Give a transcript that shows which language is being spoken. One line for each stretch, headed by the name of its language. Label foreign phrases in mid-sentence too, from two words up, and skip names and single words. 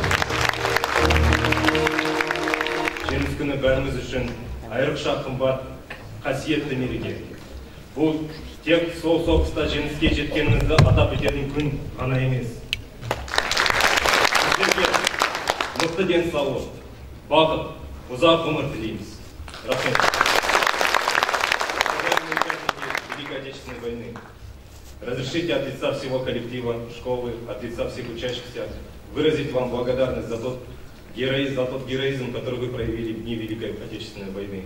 Kazakh: Жеңіс күні бәріміз үшін айрықша қымбат, қасиетті мереке. Бұл тек сол соғыста жеңіске жеткенімізді атап өтетін күн ғана емес. Сіздерге мықты денсаулық, бақыт, ұзақ ғұмыр тілейміз. Рахмет.
Russian: Великой Отечественной войны. Разрешите от лица всего коллектива школы, от лица всех учащихся выразить вам благодарность за тот героизм, который вы проявили в дни Великой Отечественной войны.